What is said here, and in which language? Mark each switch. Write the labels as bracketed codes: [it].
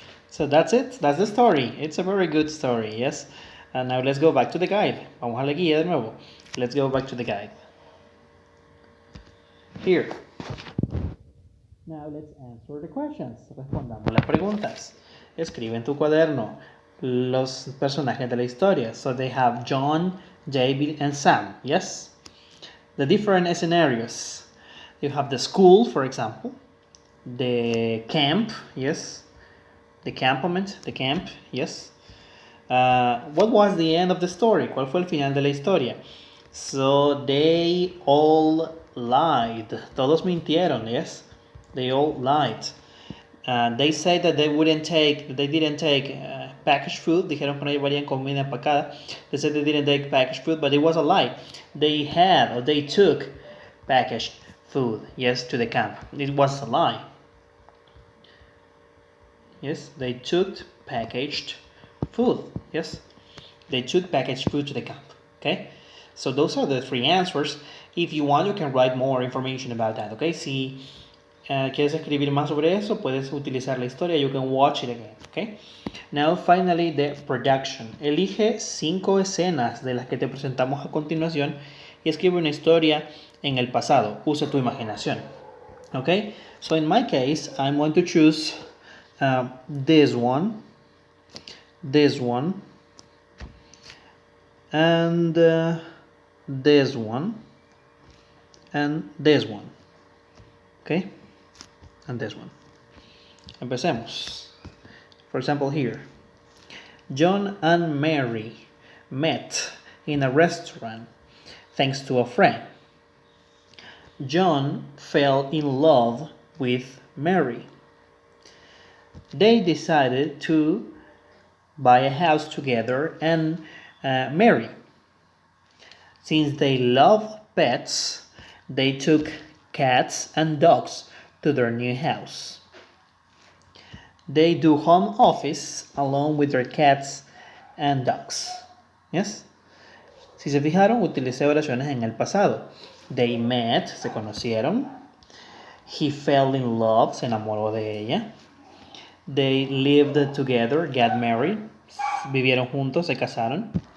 [en] So that's it. That's the story. It's a very good story, yes? And now let's go back to the guide. [es] Vamos a la guía de nuevo. [en] Let's go back to the guide. Here. Now let's answer the questions. [es] Respondamos las preguntas. Escribe en tu cuaderno los personajes de la historia. [en] So they have John, David, and Sam, yes? The different scenarios. You have the school, for example. The camp, yes? The campament, the camp, yes. What was the end of the story? [es] ¿Cuál fue el final de la historia? [en] So they all lied. [es] Todos mintieron, [en] yes. They all lied. They say that they didn't take packaged food. [es] Dijeron que no llevarían comida empacada. [en] They said they didn't take packaged food, but it was a lie. They took packaged food, yes, to the camp. It was a lie. Yes, they took packaged food. Yes, they took packaged food to the camp. Okay, so those are the three answers. If you want, you can write more information about that. [es] Okay, si quieres escribir más sobre eso, puedes utilizar la historia. [en] You can watch it again. Okay, now finally the production. [es] Elige 5 escenas de las que te presentamos a continuación y escribe una historia en el pasado. Usa tu imaginación. [en] Okay, so in my case, I'm going to choose this one, and this one, and this one. Okay, and this one. [es] Empecemos. [en] For example, here, John and Mary met in a restaurant thanks to a friend. John fell in love with Mary. They decided to buy a house together and marry. Since they love pets, they took cats and dogs to their new house. They do home office along with their cats and dogs. Yes? [es] Si se fijaron, utilicé oraciones en el pasado. [en] They met, [es] se conocieron. [en] He fell in love, [es] se enamoró de ella. [en] They lived together, got married. [es] Vivieron juntos, se casaron.